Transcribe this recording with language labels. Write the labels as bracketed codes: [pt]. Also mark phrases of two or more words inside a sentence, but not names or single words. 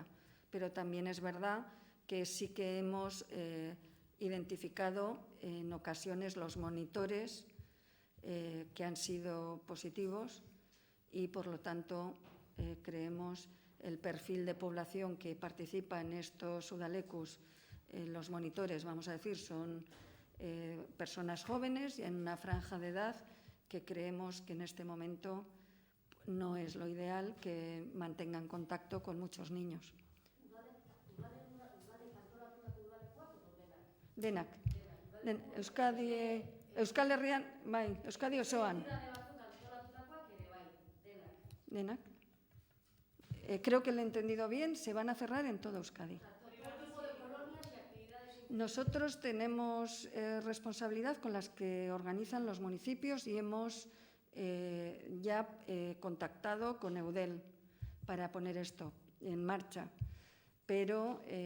[es] Pero también es verdad que sí que hemos identificado en ocasiones los monitores que han sido positivos, y por lo tanto creemos el perfil de población que participa en estos Udalekuz. Los monitores, vamos a decir, son personas jóvenes y en una franja de edad que creemos que en este momento no es lo ideal que mantengan contacto con muchos niños. [eu] Denak. Euskal Herrian, bai, Euskadi osoan. Denak. [es] Creo que lo he entendido bien, se van a cerrar en toda Euskadi. Nosotros tenemos responsabilidad con las que organizan los municipios y hemos ya contactado con Eudel para poner esto en marcha, pero